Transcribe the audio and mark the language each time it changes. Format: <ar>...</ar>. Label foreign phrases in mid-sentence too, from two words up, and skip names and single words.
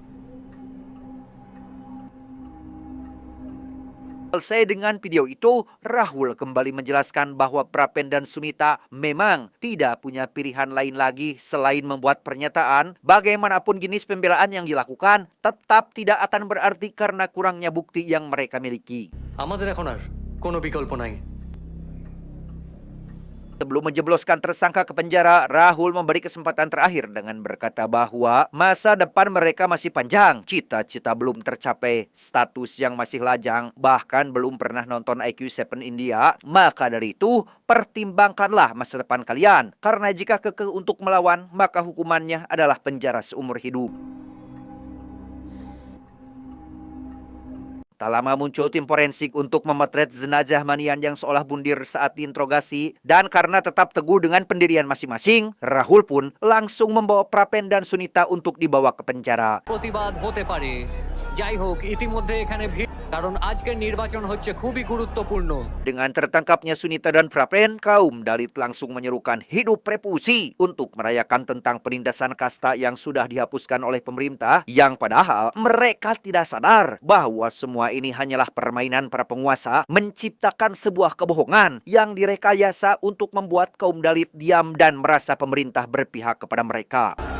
<id>Selesai dengan video itu, Rahul kembali menjelaskan bahwa Prapen dan Sunita memang tidak punya pilihan lain lagi selain membuat pernyataan. Bagaimanapun jenis pembelaan yang dilakukan tetap tidak akan berarti karena kurangnya bukti yang mereka miliki.</id> <bn>আমাদের এখন আর কোনো বিকল্প নাই।</bn> <id>Sebelum menjebloskan tersangka ke penjara, Rahul memberi kesempatan terakhir dengan berkata bahwa masa depan mereka masih panjang, cita-cita belum tercapai, status yang masih lajang, bahkan belum pernah nonton IQ7 India. Maka dari itu, pertimbangkanlah masa depan kalian, karena jika kekeh untuk melawan, maka hukumannya adalah penjara seumur hidup. Tak lama muncul tim forensik untuk memotret jenazah Manian yang seolah bundir saat diinterogasi, dan karena tetap teguh dengan pendirian masing-masing, Rahul pun langsung membawa Prapen dan Sunita untuk dibawa ke penjara.</id> <bn>প্রতিবাদ হতে পারে। যাই হোক, ইতিমধ্যে এখানে ভিড়, কারণ আজকের নির্বাচন হচ্ছে খুবই গুরুত্বপূর্ণ।</bn> <id>Dengan tertangkapnya Sunita dan Prapen, kaum Dalit langsung menyerukan hidup revolusi untuk merayakan tentang penindasan kasta yang sudah dihapuskan oleh pemerintah, yang padahal mereka tidak sadar bahwa semua ini hanyalah permainan para penguasa menciptakan sebuah kebohongan yang direkayasa untuk membuat kaum Dalit diam dan merasa pemerintah berpihak kepada mereka.</id>